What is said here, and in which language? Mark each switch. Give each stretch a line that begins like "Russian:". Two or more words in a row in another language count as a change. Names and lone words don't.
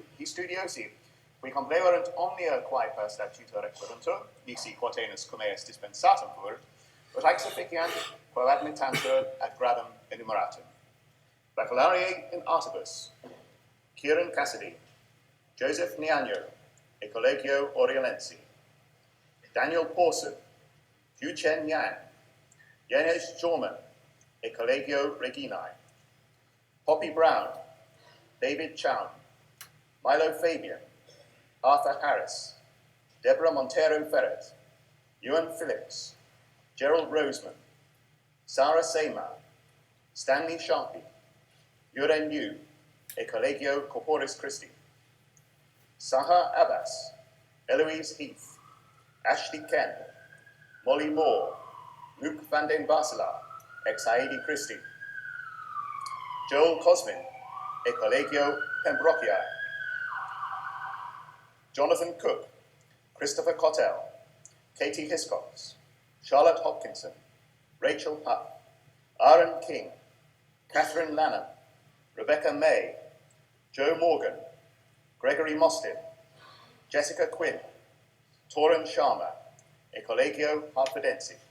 Latin: his studiosi, qui compleverunt omnia quae per statuta requiruntur, nisi quatenus cum eis dispensatum fuerunt, ut haec sufficiant quo admittantur ad gradum enumeratum. Bacculariae in artibus, Kieran Cassidy, Joseph Niagno, e Collegio Oriolensi, Daniel Porson, Yu Chen Yan, Yanesh Jorman, e Collegio Reginae, Poppy Brown, David Chown, Milo Fabian, Arthur Harris, Deborah Montero Ferret, Ewan Phillips, Gerald Roseman, Sarah Seymour, Stanley Sharpie, Yuren Yu, e Collegio Corporis Christi, Saha Abbas, Eloise Heath, Ashley Ken, Molly Moore, Luke van den Baselaar, ex Haedi Christi, Joel Cosmin, e Collegio Pembrokii, Jonathan Cook, Christopher Cotell, Katie Hiscox, Charlotte Hopkinson, Rachel Huff, Aaron King, Catherine Lanham, Rebecca May, Joe Morgan, Gregory Mostyn, Jessica Quinn, Torin Sharma, e Collegio Hartfordensi,